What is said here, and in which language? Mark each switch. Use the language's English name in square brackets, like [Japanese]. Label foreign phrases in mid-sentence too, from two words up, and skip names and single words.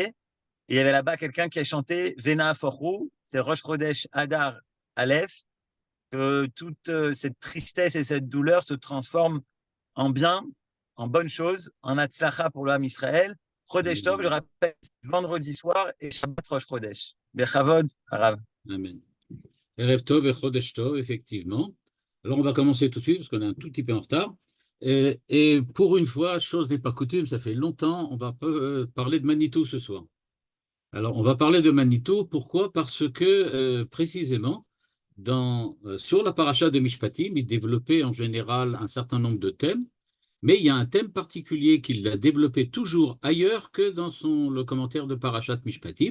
[French] Et il y avait là-bas quelqu'un qui a chanté Vena Forou, c'est Rosh Chodesh Adar Aleph, que toute cette tristesse et cette douleur se transforment en bien, en bonne chose, en Hatzlacha pour le [Hebrew] עם ישראל. חודש טוב, [French] je rappelle, vendredi soir et [Hebrew] שבת ראש חודש. בכבוד, הרב. [French] Amen. [Hebrew] ערב טוב et חודש טוב, [French] effectivement. Alors, on va commencer tout de suite parce qu'on est un tout petit peu en retard. Et pour une fois, chose n'est pas coutume, ça fait longtemps, on va parler de Manitou ce soir. Alors, on va parler de Manitou, pourquoi? Parce que, précisément, sur la paracha de Mishpatim, il développait en général un certain nombre de thèmes, mais il y a un thème particulier qu'il a développé toujours ailleurs que dans le commentaire de Parashat Mishpatim.